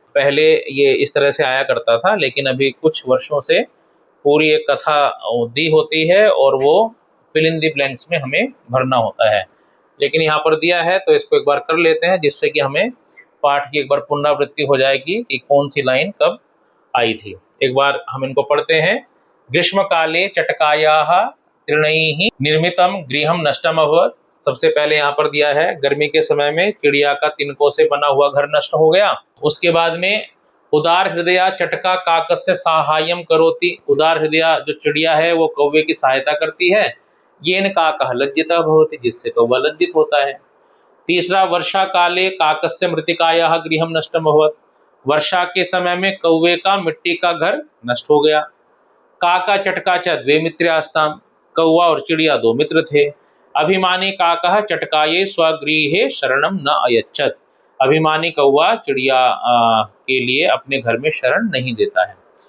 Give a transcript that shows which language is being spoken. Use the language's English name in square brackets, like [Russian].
[Hindi] पहले ये इस तरह से आया करता था, लेकिन अभी कुछ वर्षों से पूरी एक कथा दी होती है और वो फिल इन दी ब्लैंक्स में हमें भरना होता है। लेकिन यहाँ पर दिया है तो इसको एक बार कर लेते हैं, जिससे कि हमें पाठ की एक बार पुनरावृत्ति हो जाएगी कि कौन सी लाइन कब आई थी। एक बार हम इनको पढ़ते हैं। [Sanskrit] ग्रीष्म काले चटकायाः तृणैः निर्मितम गृहम नष्टम अभवत्। [Hindi] सबसे पहले यहाँ पर दिया है गर्मी के समय में चिड़िया का तिनकों से बना हुआ घर नष्ट हो गया। उसके बाद में [Sanskrit] उदार हृदया चटका काकस्य साहाय्यम करोति। [Hindi] उदार हृदया जो चिड़िया है वो कौवे की सहायता करती है। [Sanskrit] येन काकः लज्जितः भवति, [Hindi] जिससे कौवा लज्जित होता है। [Sanskrit] तीसरा, वर्षा काले काकस्य मृत्तिकायाः गृहम नष्टम अभवत्। [Hindi] वर्षा के समय में कौवे का मिट्टी का घर नष्ट हो गया। [Sanskrit] काका चटका च द्वे मित्र्यास्ताम। [Hindi] कौवा और चिड़िया दो मित्र थे। [Sanskrit] अभिमानी काकः चटकाये स्वगृहे शरणम न अयच्छत्। [Hindi] अभिमानी कौवा चिड़िया के लिए अपने घर में शरण नहीं देता है।